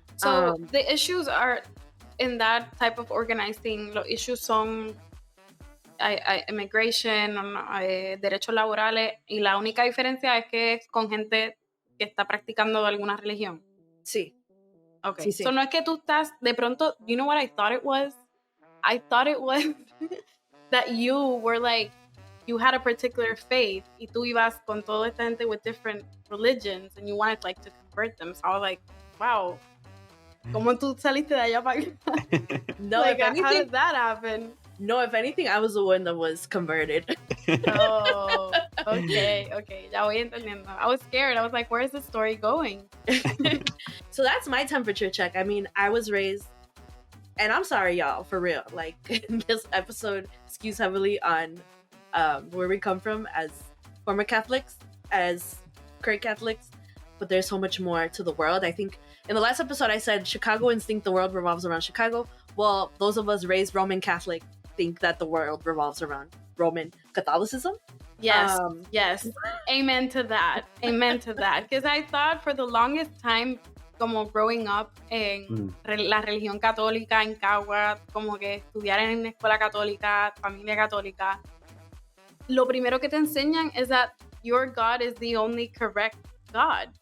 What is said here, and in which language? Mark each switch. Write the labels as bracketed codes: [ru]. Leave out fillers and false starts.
[en] So the issues are in that type of organizing, [es] los issues son immigration, derechos laborales, y la única diferencia es que es con gente que está practicando alguna religión. Sí. [en] Okay. [es] Sí. [en] So [es] no es que tú estás, de pronto, [en] you know what I thought it was? I thought it was that you were you had a particular faith [es] y tú ibas con toda esta gente [en] with different religions and you wanted to convert them. So I was like, wow, [es] ¿cómo tú saliste de allá para acá? [en] No, if anything, how did that happen? No, if anything, I was the one that was converted. Oh, okay, [es] ya voy entendiendo. [en] I was scared. I was like, where is the story going? So that's my temperature check. I mean, I was raised, and I'm sorry, y'all, for real. This episode skews heavily on where we come from as former Catholics, as current Catholics. but there's so much more to the world. I think in the last episode I said Chicagoans think the world revolves around Chicago. Well, those of us raised Roman Catholic think that the world revolves around Roman Catholicism. Yes, yes. Amen to that. Amen to that. Because I thought for the longest time, [es] como [en] growing up [es] en la religión católica en Cagua, como que estudiar en una escuela católica, familia católica, lo primero que te enseñan es [en] that your God is the only correct God.